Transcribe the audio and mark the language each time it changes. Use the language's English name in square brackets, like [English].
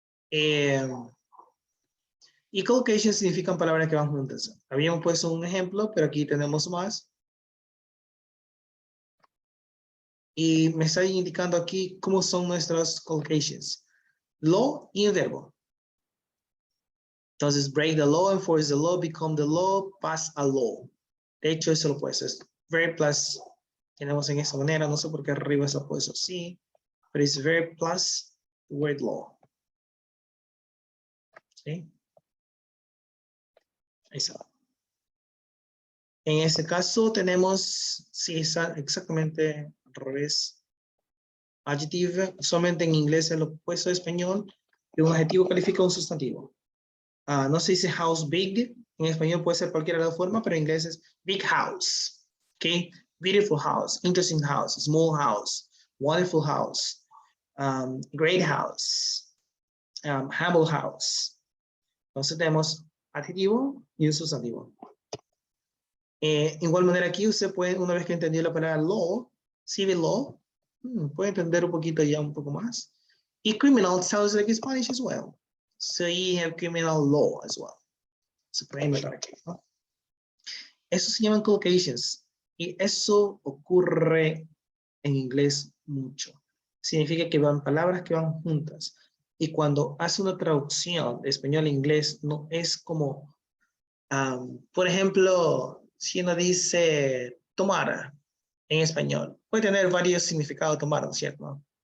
[Spanish] Y collocations significan palabras que van juntas. Habíamos puesto un ejemplo, pero aquí tenemos más. Y me está indicando aquí cómo son nuestras collocations. Law y el verbo. [English] Entonces, break the law, enforce the law, become the law, pass a law. [Spanish] De hecho, eso lo puedes. Es verb plus, tenemos en esa manera, no sé por qué arriba está puesto así, pero es verb plus the word law. ¿Sí? Ahí está. En este caso tenemos, sí, exactamente al revés. Adjective, solamente en inglés es lo opuesto de español, y un adjetivo califica un sustantivo. No se dice house big, en español puede ser cualquier otra forma, pero en inglés es big house, okay? [English] Beautiful house, interesting house, small house, wonderful house, great house, humble house. [Spanish] Entonces tenemos adjetivo y un sustantivo. Igual manera aquí usted puede, una vez que entendió la palabra law, civil law, puede entender un poquito ya un poco más. [English] Y criminal sounds like Spanish as well. So you have criminal law as well. [Spanish] Se puede notar aquí, ¿no? Eso se llaman collocations. Y eso ocurre en inglés mucho. Significa que van palabras que van juntas. Y cuando hace una traducción de español a inglés, no es como, por ejemplo, si uno dice tomar en español, puede tener varios significados tomar, ¿no es cierto?